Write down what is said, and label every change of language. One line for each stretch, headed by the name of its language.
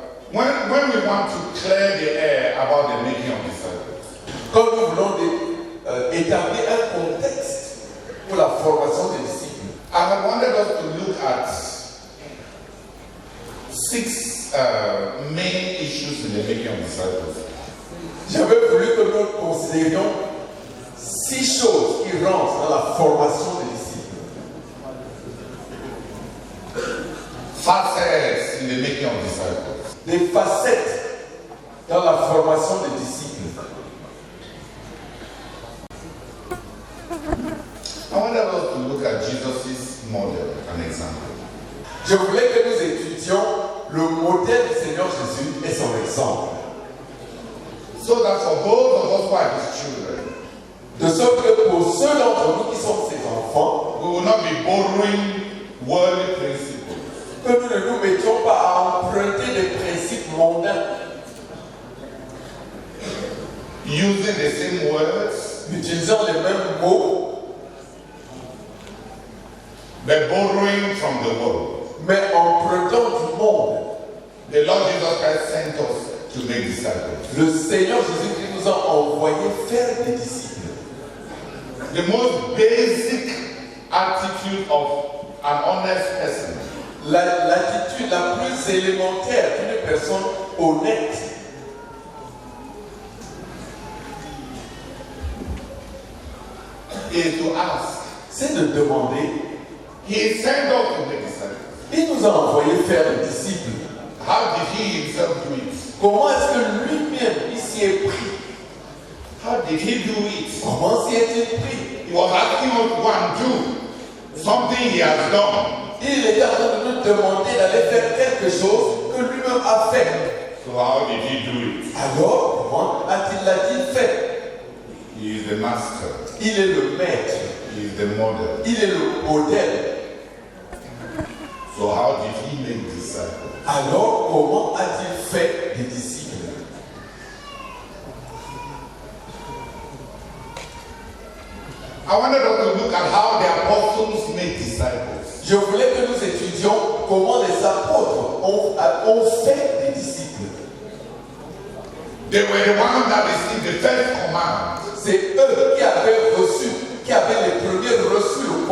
English: When we want to clear the air about the making of disciples,
French: Quand nous voulons établir un contexte pour la formation des disciples,
English: I had wanted us to look at 6 main issues in the making of disciples.
French: j'avais voulu que nous considérions 6 choses qui rentrent dans la formation des disciples.
English: Facets in the making of disciples.
French: Des facettes dans la formation des disciples.
English: I wanted us to look at Jesus' model, an example.
French: Je voulais que nous étudions le modèle du Seigneur Jésus et son exemple.
English: So that for those of us who are his children,
French: De sorte que pour ceux d'entre nous qui sont ses enfants,
English: we will not be borrowing worldly principles,
French: que nous ne nous mettions pas à emprunter des principes mondains,
English: using the same words,
French: utilisant les mêmes mots,
English: but borrowing from the world.
French: mais empruntant du monde.
English: The Lord Jesus Christ sent us to make disciples.
French: Le Seigneur Jésus-Christ nous a envoyés faire des disciples.
English: The most basic attitude of an honest person
French: L'attitude la plus élémentaire d'une personne honnête,
English: is to ask.
French: c'est de demander.
English: He sent us to make disciples.
French: Il nous a envoyés faire des disciples.
English: How did he himself do it?
French: Comment est-ce que lui-même il s'y est pris?
English: How did he do it?
French: Comment s'y est-il pris?
English: He was asking us to go and do something he has done.
French: Il était en train de nous demander d'aller faire quelque chose que lui-même a fait.
English: So how did he do it?
French: Alors, comment l'a-t-il fait?
English: He is the master.
French: Il est le maître.
English: He is the model.
French: Il est le modèle.
English: So how did he make disciples?
French: Alors, comment a-t-il fait des disciples?
English: I wanted us to look at how the apostles made disciples.
French: Je voulais que nous étudions comment les apôtres ont fait des disciples.
English: They were the ones that received the first command.
French: C'est eux qui avaient reçu, qui avaient les premiers reçus